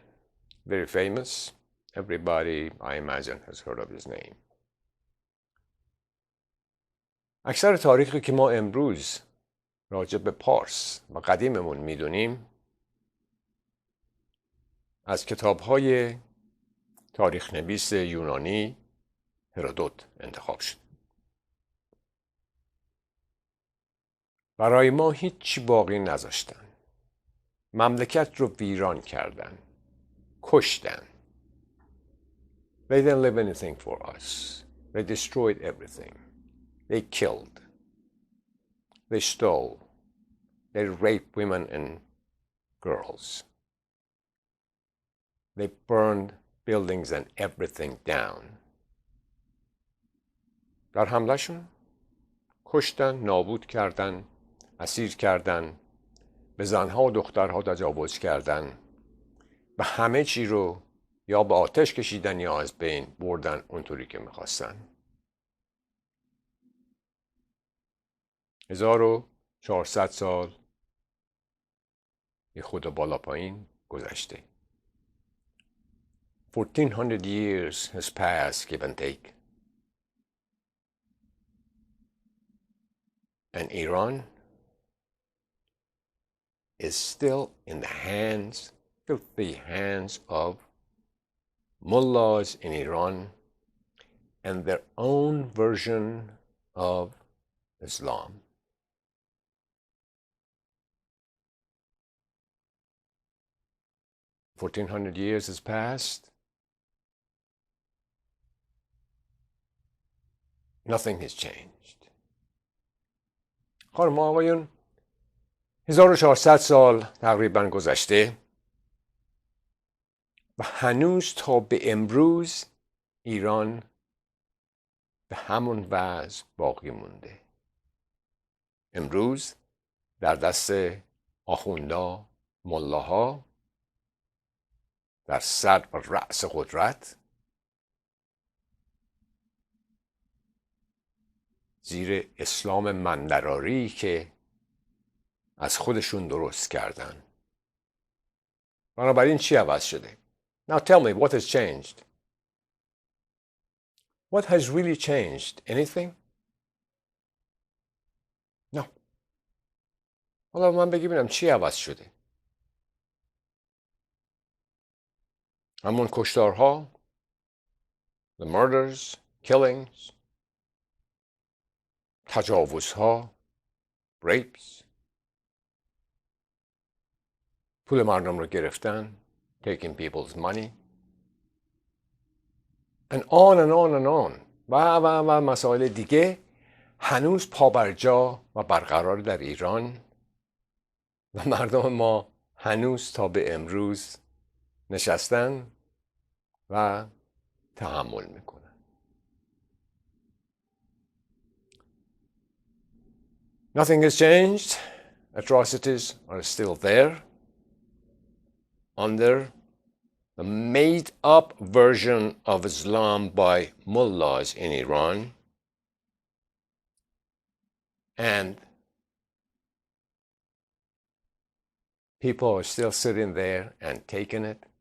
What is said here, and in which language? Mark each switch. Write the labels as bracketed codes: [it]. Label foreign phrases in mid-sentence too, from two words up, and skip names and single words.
[en] Very famous. Everybody, I imagine, has heard of his name. [fa] اکثر تاریخی که ما امروز راجع به پارس و قدیممون میدونیم از کتاب‌های تاریخ نویس یونانی هرودوت انتخاب شد. برای ما هیچی باقی نذاشتن. مملکت رو ویران کردن. کشتن. [en] They didn't leave anything for us. They destroyed everything. They killed. They stole. They raped women and girls. They burned buildings and everything down. [fa] در حملهشون کشتن، نابود کردن، اسیر کردن، به زنها و دخترها تجاوز کردن و همه چی رو یا به آتش کشیدن یا از بین بردن اونطوری که میخواستن. 1400 سال یه خود بالا پایین گذشته. [en] 1400 years has passed, give and take. And Iran is still in the hands, filthy hands of mullahs in Iran and their own version of Islam. $1,400 years has passed. Nothing has changed. [fa] خانم آقایون 1400 سال تقریبا گذشته و هنوز تا به امروز ایران به همون وضع باقی مونده. امروز در دست اخوندا، ملاها، در سر و رأس قدرت، زیر اسلام مندراری که از خودشون درست کردن. بنابراین چی عوض شده؟ [en] Now tell me, what has changed? What has really changed? Anything? No. [fa] حالا من بگم چی عوض شده؟ همون کشتارها، [en] the murders, killings, [fa] تجاوزها، rapes، پول مردم رو گرفتن، [en] taking people's money, and on and on and on [fa] و مسائل دیگه هنوز پابرجا و برقرار در ایران و مردم ما هنوز تا به امروز نشستن و تحمل میکنن. [en] Nothing has changed. Atrocities are still there under the made-up version of Islam by mullahs in Iran, and people are still sitting there and taking it